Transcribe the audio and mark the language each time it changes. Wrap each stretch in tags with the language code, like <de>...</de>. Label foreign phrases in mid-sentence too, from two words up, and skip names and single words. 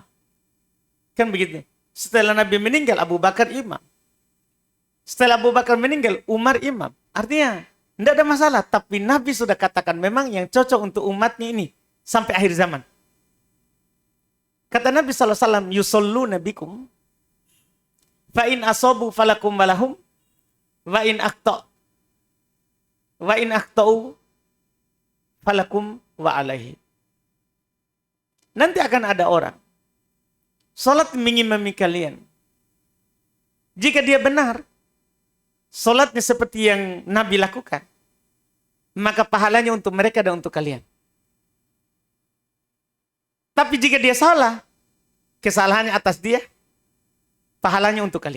<id>Kan begitu. Setelah Nabi meninggal, Abu Bakar imam. Setelah Abu Bakar meninggal, Umar imam. Artinya, tidak ada masalah. Tapi Nabi sudah katakan memang yang cocok untuk umatnya ini sampai akhir zaman. Kata Nabi SAW,</id> <ar>يصلون نبيكم فإن أصابوا فلكم ولهم وإن أخطأوا فلكم وعليه.</ar> <id>Nanti akan ada orang salat mengimami kalian. Jika dia benar, salatnya seperti yang Nabi lakukan, maka pahalanya untuk mereka dan untuk kalian. Tapi jika dia salah, kesalahannya atas dia, pahalanya untuk kalian.</id>